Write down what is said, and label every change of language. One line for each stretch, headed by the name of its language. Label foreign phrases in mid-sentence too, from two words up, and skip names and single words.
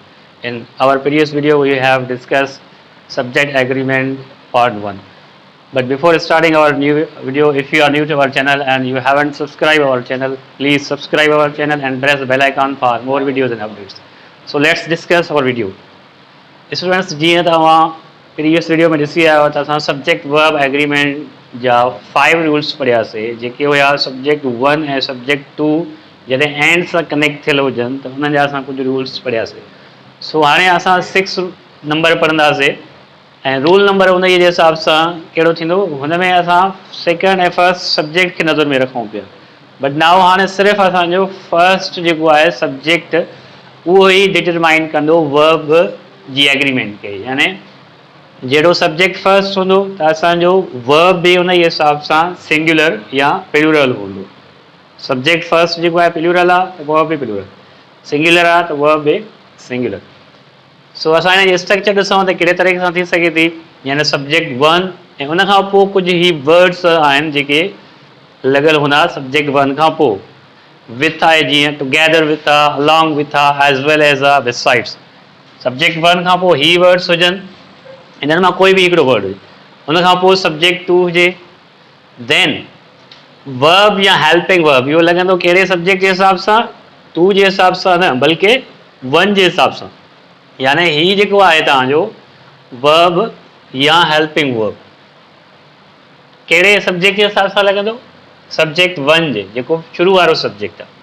English: In our previous video we have discussed subject agreement part 1. But before starting our new video, if you are new to our channel and you haven't subscribed our channel, please subscribe our channel and press the bell icon for more videos and updates. So let's discuss our video. Students,
Sindhi: जीअं तव्हां
English: previous video
Sindhi: में ॾिसी आयो त असां
English: subject verb agreement
Sindhi: जा 5 रूल्स पढ़ियासीं जेके हुआ सब्जेक्ट 1 ऐं सब्जेक्ट 2 जॾहिं एंड सां कनेक्ट थियल हुजनि त हुननि जा असां कुझु रूल्स पढ़ियासीं। सो हाणे असां 6 नंबर पढ़ंदासीं ऐं
English: rule number
Sindhi: उन जे हिसाब सां कहिड़ो थींदो, हुन में असां सेकेंड ऐं
English: first subject
Sindhi: खे नज़र में रखूं पिया।
English: but now
Sindhi: हाणे सिर्फ़ु असांजो फर्स्ट जेको आहे सब्जेक्ट उहो ई डिटरमाइन कंदो वर्ब जी एग्रीमेंट के, यानी जहिड़ो
English: subject first
Sindhi: हूंदो त असांजो वर्ब बि उन जे हिसाब सां सिंगुलर या प्लूरल हूंदो।
English: subject first
Sindhi: जेको आहे प्लूरल आहे त वर्ब बि प्लूरल, सिंगुलर आहे त वर्ब बि सिंगुलर। सो असां हिन जी स्ट्रक्चर ॾिसूं त कहिड़े तरीक़े सां थी सघे थी, यानी सब्जेक्ट 1 ऐं उन खां पोइ कुझु ही वर्ड्स आहिनि जेके लॻल हूंदा सब्जेक्ट 1 खां पोइ। विथ आहे जीअं
English: together with
Sindhi: आहे,
English: along with
Sindhi: आहे,
English: as well as
Sindhi: आहे, बिसाइड्स। सब्जेक्ट 1 खां पोइ ही वर्ड्स हुजनि, इन्हनि मां कोई बि हिकिड़ो वर्ड हुजे। उन खां पोइ सब्जेक्ट 2 हुजे,
English: then verb
Sindhi: या
English: helping verb.
Sindhi: इहो लॻंदो कहिड़े सब्जेक्ट जे हिसाब सां, 2 जे हिसाब सां न बल्कि 1 जे हिसाब सां, यानी ही जेको आहे तव्हांजो वर्ब या
English: helping verb
Sindhi: कहिड़े सब्जेक्ट जे हिसाब सां लॻंदो, सब्जेक्ट 1 जे, जेको शुरू वारो सब्जेक्ट आहे।